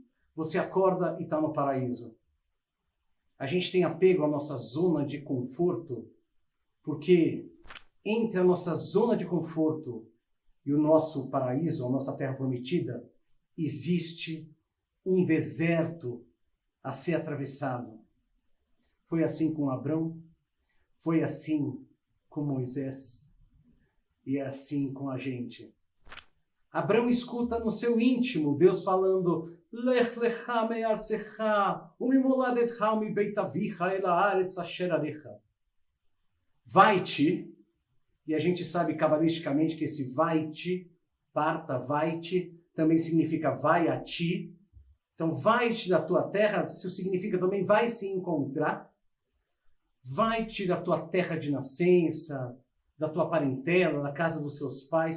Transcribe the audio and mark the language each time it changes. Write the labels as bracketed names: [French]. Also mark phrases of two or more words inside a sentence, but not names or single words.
[Portuguese] Você acorda e está no paraíso. A gente tem apego à nossa zona de conforto porque entre a nossa zona de conforto e o nosso paraíso, a nossa Terra Prometida, existe um deserto a ser atravessado. Foi assim com Abrão, foi assim com Moisés e é assim com a gente. Abrão escuta no seu íntimo Deus falando: [Hebrew] לך לך מארצך וממולדתך ומבית אביך אל הארץ אשר אראך. [Portuguese] Vai-te, e a gente sabe cabalisticamente que esse vai-te, parta, vai-te, também significa vai a ti. Então, vai-te da tua terra, isso significa também vai se encontrar. Vai-te da tua terra de nascença, da tua parentela, da casa dos seus pais.